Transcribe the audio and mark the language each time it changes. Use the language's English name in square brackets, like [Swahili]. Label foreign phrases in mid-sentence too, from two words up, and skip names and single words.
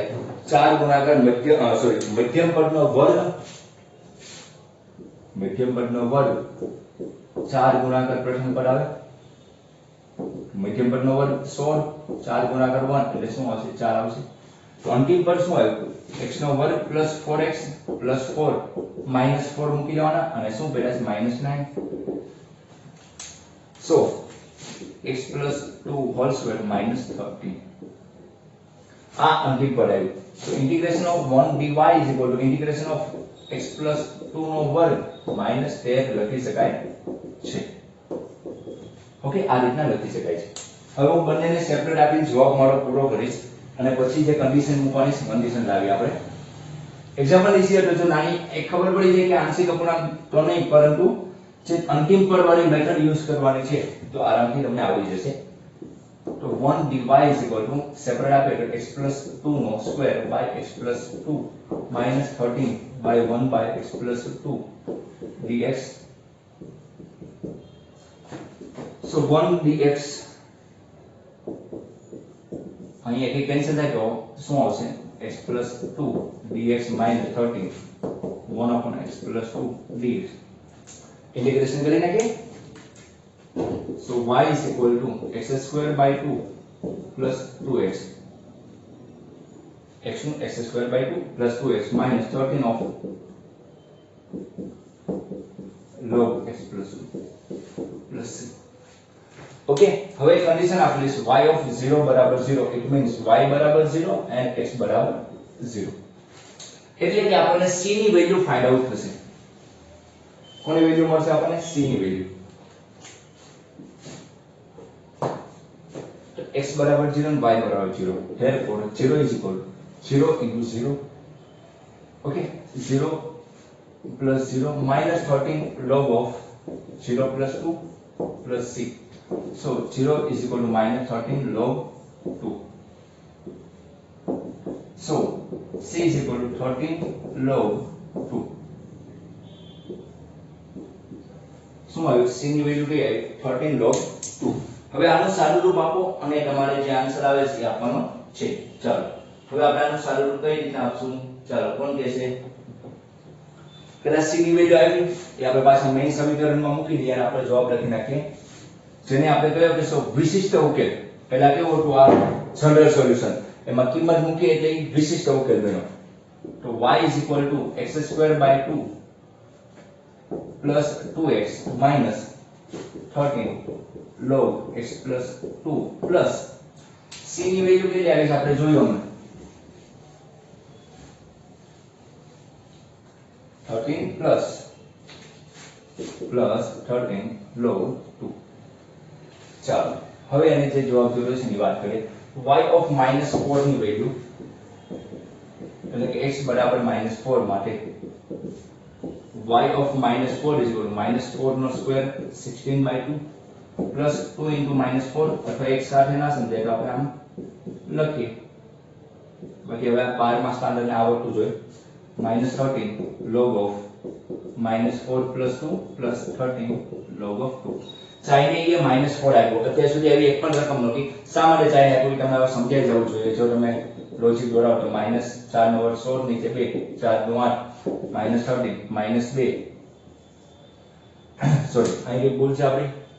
[Gujarati] 4 ગુણાકાર મધ્યમ પદનો વર્ગ, મધ્યમ પદનો વર્ગ 4 ગુણાકાર પ્રથમ પદ આવે, મધ્યમ પદનો વર્ગ 16, 4 ગુણાકાર 1 એટલે શું આવશે? 4 આવશે. તો અંતિમ પદ શું આવ્યું? x નો વર્ગ પ્લસ 4x પ્લસ 4 માઈનસ 4 મૂકી દેવાના અને શું પડ્યા છે? -9. [English] So x plus 2 whole square minus 13. [Gujarati] આ અંતિમ પદ આવ્યું. [English] So integration of 1 dy is equal to integration of x plus 2 [Gujarati] નો વર્ગ [English] minus 13 [Gujarati] લખી શકાય છે. ઓકે, આ રીતના લખી શકાય છે. હવે હું બંનેને સેપરેટ આપીને જવાબ મારો પૂરો કરીશ અને પછી જે કન્ડિશન મૂકવાની છે કન્ડિશન લાવી આપણે. એક્ઝામ્પલ લીધીએ તો જો નાની એક ખબર પડી જાય કે આંશિક અપૂર્ણાંક તો નહીં, પરંતુ જે અંતિમ પદ વાળી મેથડ યુઝ કરવાની છે તો આરામથી તમને આવડી જશે. [English] તો 1 dy is equal to સેપરેટ [Gujarati] આપે તો [English] x plus 2 નો સ્ક્વેર by x plus 2 minus 13 by 1 by x plus 2 dx. [Gujarati] So 1 dx અહીં એક કેન્સલ થાય તો શું આવશે? [English] x plus 2 dx minus 13 1 upon x plus 2 dx. [Hindi] इंटीग्रेशन करें ना के [English] so y is equal to x square by 2 plus 2x x square by 2 plus 2x minus 13 of log x plus 2 plus c. [Gujarati] Okay, હવે કન્ડિશન આપેલી છે y of 0 બરાબર 0, [English] it means [Gujarati] y બરાબર 0 and x બરાબર 0. એટલે કે આપણને c ની વેલ્યુ ફાઇન્ડ આઉટ થશે. કોની વેલ્યુ મળશે આપણને? c ની વેલ્યુ. તો x બરાબર 0 અને y બરાબર 0. [English] therefore 0 is equal to 0 into 0. Okay, 0 plus 0 minus 13 log of 0 plus 2 plus c. So 0 is equal to minus 13 log 2. So c is equal to 13 log 2. [Gujarati] શું આવ્યું? c ની વેલ્યુ કઈ આવી? 13 log 2. હવે આનું સાદું રૂપ આપો અને તમારે જે આન્સર આવે છે એ આપવાનો છે. ચાલો હવે આપણે આનું સાદું રૂપ કઈ રીતે આપશું? ચાલો કોણ કહેશે? પેલા c ની વેલ્યુ આવી એ આપણે પાછા મેઈન સમીકરણમાં મૂકી દઈએ અને આપણે જવાબ લખી નાખીએ, જેને આપણે કયો કે વિશિષ્ટ ઉકેલ. પહેલા કેવું હતું? આ જનરલ સોલ્યુશન, એમાં કિંમત મૂકી એટલે વિશિષ્ટ ઉકેલ બન્યો. [English] તો y is equal to x² by 2 plus 2x minus 13 log x plus 2 plus c [Gujarati] ની વેલ્યુ કેટલી આવે છે આપણે જોયું હમણાં [English] 13 plus 13 log 2. [Gujarati] ચાલો હવે એને જે જવાબ જોયો છે એની વાત કરીએ. y of -4 ની વેલ્યુ એટલે કે x બરાબર -4 માટે y of -4 [English] is equal to [Gujarati] -4 નો સ્ક્વેર 16 by 2 plus 2 into -4 અથવા એક સાથે ના સમજાય તો આપણે આમ લખીએ. બાકી હવે 12મા સ્ટાન્ડર્ડને આવડતું જોઈએ. [English] -13 log of -4 plus 2 plus 13 log of 2. [Gujarati] ચાઈને એ -4 આવ્યો. અત્યાર સુધી આવી એક પણ રકમ નહોતી. શા માટે ચાઈને આપ્યું તમને હવે સમજાઈ જવું જોઈએ. જો તમે લોજિક દોરાવો તો -4 નો વર્ગ 16 નીચે 2 4 નું 8 -13 -2 સોરી અહીં એક ભૂલ છે આપણી.